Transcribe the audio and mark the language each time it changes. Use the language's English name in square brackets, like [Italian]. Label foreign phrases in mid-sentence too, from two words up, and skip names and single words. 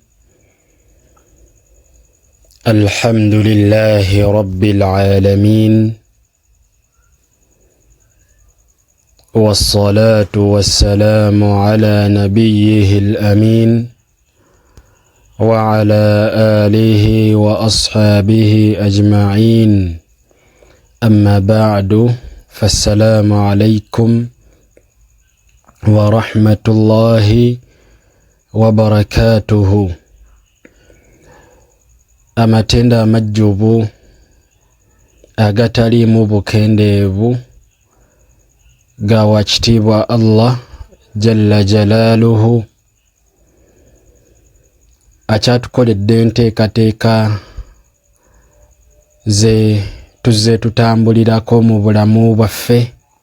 [Arabic] الحمد لله رب العالمين، والصلاة والسلام على نبيه الأمين وعلى آله وأصحابه أجمعين. أما بعد، فالسلام عليكم ورحمة الله وبركاته. [Ganda] Amatenda amajjubu agataliimu bukendeevu ga wakitiibwa [Arabic] الله جل جلاله [Ganda] akyatukoledde enteekateeka ze tuzze tutambulirako mu bulamu bwaffe.